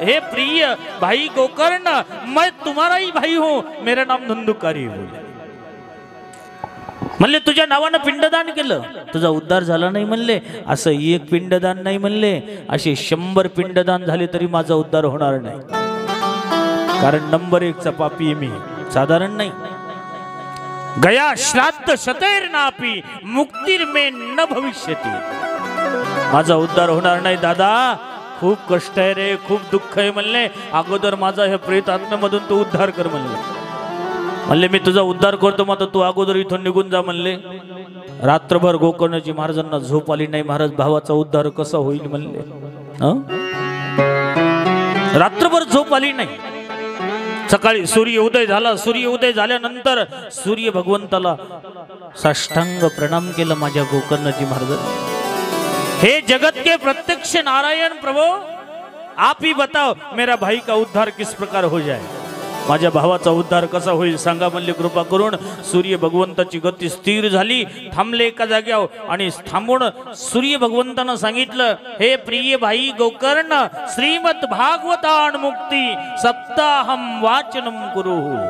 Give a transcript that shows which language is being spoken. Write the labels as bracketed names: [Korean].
[Hindi] हे प्रिय भाई गोकर्ण, मैं तुम्हारा ही भाई हूं, मेरा नाम धुंदुकारी है. [Marathi] म्हणले तुझ्या नावानं पिंडदान केलं, तुझा उद्धार झाला नाही म्हणले. असं एक पिंडदान नाही म्हणले, असे 100 पिंडदान झाले तरी माझा उद्धार होणार नाही. कारण नंबर 1चा पापी मी, साधारण नाही. [Sanskrit] गया श्राद्ध शतैर नापी मुक्तीर मे न भविष्यती. [Marathi] माझा उद्धार होणार नाही दादा, खूप कष्ट आहे रे, खूप दुःख आहे म्हणले. अगोदर माझा हे प्रेत आत्म्यामधून तू उद्धार कर म्हणले. मी तुझा उद्धार करतो, मात्र तू अगोदर इथून निघून जा म्हणले. रात्रभर गोकर्णजी महाराजांना झोप आली नाही. महाराज भावाचा उद्धार कसा होईल म्हणले. रात्रभर झोप आली नाही. सकाळी सूर्य उदय झाला. सूर्य उदय झाल्यानंतर सूर्य भगवंताला साष्टांग प्रणाम केला माझ्या गोकर्णजी महाराजांनी. [Hindi] हे जगत के प्रत्यक्ष नारायण प्रभु, आप ही बताओ मेरा भाई का उद्धार किस प्रकार हो जाए. [Marathi] माझ्या भावाचा उद्धार कसा होईल सांगा म्हणले कृपा करून. सूर्य भगवंताची गती स्थिर झाली, थांबले एका जाग्यावर आणि थांबून सूर्य भगवंतानं सांगितलं, [Hindi] हे प्रिय भाई गोकर्ण, [Sanskrit] श्रीमद भागवतान मुक्ती सप्ताहम वाचनम कुरु.